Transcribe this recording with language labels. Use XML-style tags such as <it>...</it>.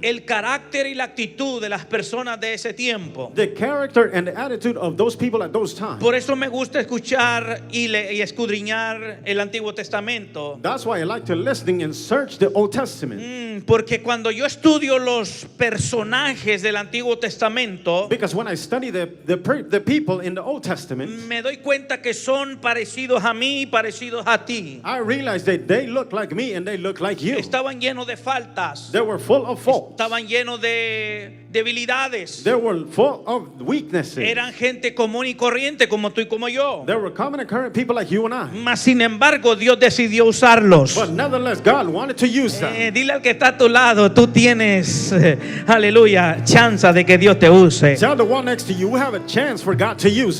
<es>el carácter y la actitud de las personas de ese tiempo.</es> <en>the character and the attitude of those people at those times.</en> <es>Por eso me gusta escuchar y escudriñar el Antiguo Testamento.</es> <en>That's why I like to listen and search the Old Testament.</en> <es>Porque cuando yo estudio los personajes del Antiguo Testamento,</es> <en>Because when I study the people in the Old Testament,</en> <es>me doy cuenta que son parecidos a mí y parecidos a ti.</es> <en>I realize that they look like me and they look like you.</en> <es>Estaban llenos de faltas.</es> <en>They were full of faults.</en> <es>Estaban llenos de debilidades.</es> <en>They were full of weaknesses.</en> <es>Eran gente común y corriente como tú y como yo.</es> <en>They were common and current people like you and I.</en> <es>Mas sin embargo, Dios decidió usarlos.</es> <en>But nevertheless, God wanted to use them.</en> <es>Dile al que está a tu lado, tú tienes, aleluya, chance de que Dios te use.</es> <en>Tell the one next to you, we have a chance for God to use</en>